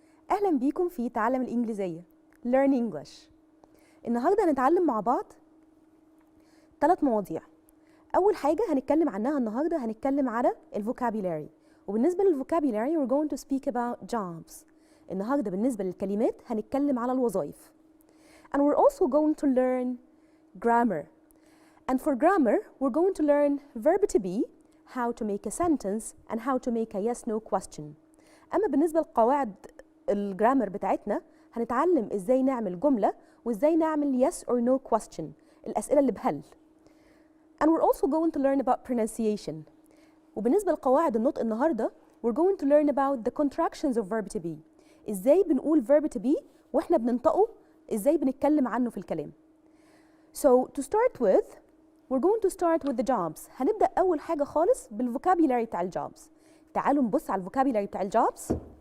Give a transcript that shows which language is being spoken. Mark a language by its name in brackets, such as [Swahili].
[Arabic] أهلا بيكم في تعلم الإنجليزية [English] Learn English. [Arabic] النهاردة هنتعلم مع بعض 3 مواضيع. أول حاجة هنتكلم عنها النهاردة هنتكلم على الفوكابيلاري، وبالنسبة للفوكابيلاري [English] we're going to speak about jobs. [Arabic] النهاردة بالنسبة للكلمات هنتكلم على الوظائف. [English] And we're also going to learn grammar. And for grammar we're going to learn verb to be, how to make a sentence and how to make a yes/no question. [Arabic] أما بالنسبة لقواعد الجرامر بتاعتنا هنتعلم إزاي نعمل جملة وإزاي نعمل [English] yes or no question، [Arabic] الأسئلة اللي بهل. [English] And we're also going to learn about pronunciation. [Arabic] وبالنسبة لقواعد النطق النهاردة [English] we're going to learn about the contractions of verb to be. [Arabic] إزاي بنقول verb to be وإحنا بننطقه، إزاي بنتكلم عنه في الكلام. [English] So to start with we're going to start with the jobs. [Arabic] هنبدأ أول حاجة خالص بالفوكابيلاري بتاع الجوبز. تعالوا نبص على الفوكابيلاري بتاع الجوبز.